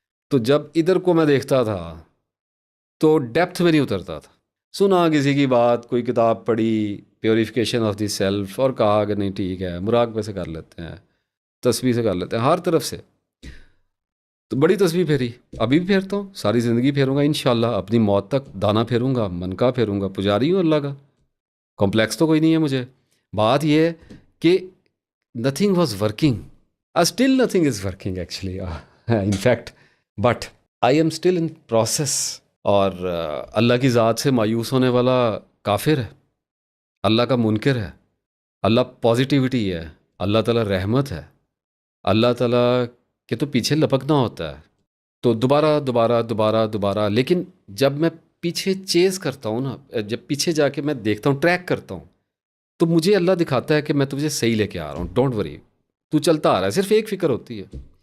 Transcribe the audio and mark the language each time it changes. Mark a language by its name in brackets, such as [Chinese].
[Urdu] تو جب ادھر کو میں دیکھتا تھا تو ڈیپتھ میں نہیں اترتا تھا، سنا کسی کی بات، کوئی کتاب پڑھی [English] purification of the self, [Urdu] اور کہا کہ نہیں ٹھیک ہے مراقبے سے کر لیتے ہیں، تسبیح سے کر لیتے ہیں، ہر طرف سے۔ تو بڑی تسبیح پھیری، ابھی بھی پھیرتا ہوں، ساری زندگی پھیروں گا انشاءاللہ، اپنی موت تک دانہ پھیروں گا، منکا پھیروں گا، پجاری ہوں اللہ کا، کمپلیکس تو کوئی نہیں ہے مجھے۔ بات یہ ہے کہ [English] nothing was working. Still nothing is working actually. In fact, but I am still in process. [Urdu] اور اللہ کی ذات سے مایوس ہونے والا کافر ہے، اللہ کا منکر ہے۔ اللہ پازیٹیوٹی ہے، اللہ تعالیٰ رحمت ہے، اللہ تعالیٰ کے تو پیچھے لپکنا ہوتا ہے۔ تو دوبارہ، لیکن جب میں پیچھے چیز کرتا ہوں نا، جب پیچھے جا کے میں دیکھتا ہوں، ٹریک کرتا ہوں، تو مجھے اللہ دکھاتا ہے کہ میں تجھے صحیح لے کے آ رہا ہوں، [English] don't worry, [Urdu] تو چلتا آ رہا ہے۔ صرف ایک فکر ہوتی ہے